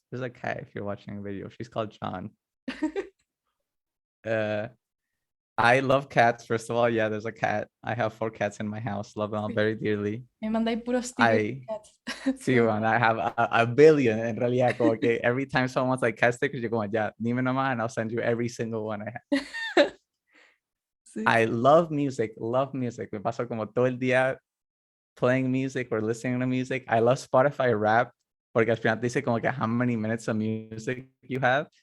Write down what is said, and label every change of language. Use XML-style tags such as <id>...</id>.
<en>There's a cat if you're watching a video. She's called John. I love cats. First of all, yeah, there's a cat. I have 4 cats in my house. Love them all very dearly.</en> <es>Me mandáis puros stickers de cats.</es> <en>Sí, man, I have a billion</en> <es>en realidad. Como que</es> <en>every time someone wants like cat stickers,</en> <es>yo como, ya, dime nomás,</es> <en>and I'll send you every single one I have.</en> <es>Sí.</es> <en>I love music.</en> <es>Me paso como todo el día</es> <en>playing music or listening to music. I love Spotify rap</en> <es>porque al final te dice como que</es> <en>how many minutes of music you have.</en>